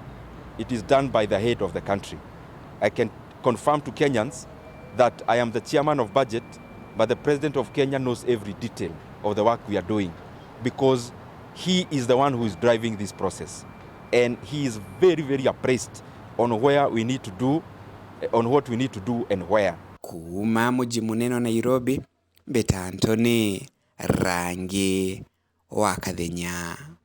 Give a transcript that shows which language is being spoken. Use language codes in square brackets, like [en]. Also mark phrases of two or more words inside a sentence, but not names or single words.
[en] It is done by the head of the country. I can confirm to Kenyans that I am the chairman of budget, but the president of Kenya knows every detail of the work we are doing, because he is the one who is driving this process. And he is very, very appraised on where we need to do, on what we need to do and where. [mer] Kuma muji munene Nairobi, Beta Anthony Rangi wa Kathenya.